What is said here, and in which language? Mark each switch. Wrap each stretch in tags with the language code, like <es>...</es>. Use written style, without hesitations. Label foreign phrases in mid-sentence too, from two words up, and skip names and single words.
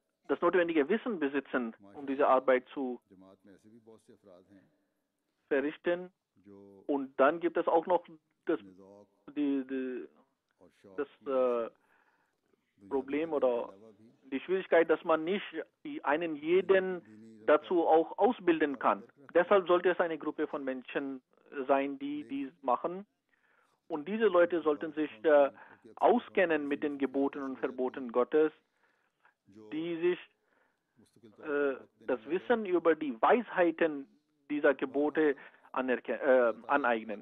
<de>das notwendige Wissen besitzen, um diese Arbeit zu</de> <ur>जमात में ऐसे भी बहुत से अफराद हैं</ur> <de>verrichten.</de> <ur>जो</ur> <de>Und dann gibt es auch noch das,</de> <ur>अपने ज़ौक़ और शौक़</ur> <de>das</de> <ur>की वजह से</ur> <de>Problem</de> <ur>दुनिया के</ur> <de>oder</de> <ur>अलावा भी</ur> <de>die Schwierigkeit, dass man nicht einen jeden dazu auch ausbilden kann. Deshalb sollte es eine Gruppe von Menschen sein, die dies machen. Und diese Leute sollten sich auskennen mit den Geboten und Verboten Gottes, die sich das Wissen über die Weisheiten dieser Gebote aneignen.</de>